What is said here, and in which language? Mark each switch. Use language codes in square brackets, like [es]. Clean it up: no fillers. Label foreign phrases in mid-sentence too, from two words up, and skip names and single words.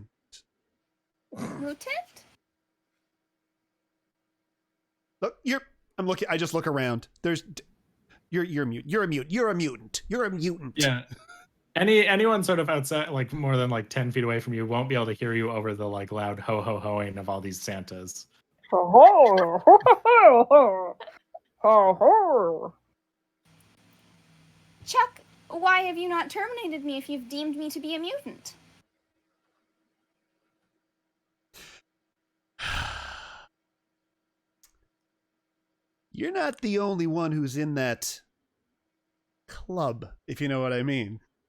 [en] Mutant? Look, I'm looking. I just look around. You're mute. You're a mute. You're a mutant. You're a mutant. Yeah. Anyone sort of outside, like more than like 10 feet away from you, won't be able to hear you over the like loud ho ho hoing of all these Santas. Ho ho ho ho ho ho ho. Chuck, why have you not terminated me if you've deemed me to be a mutant? You're not the only one who's in that club, if you know what I mean.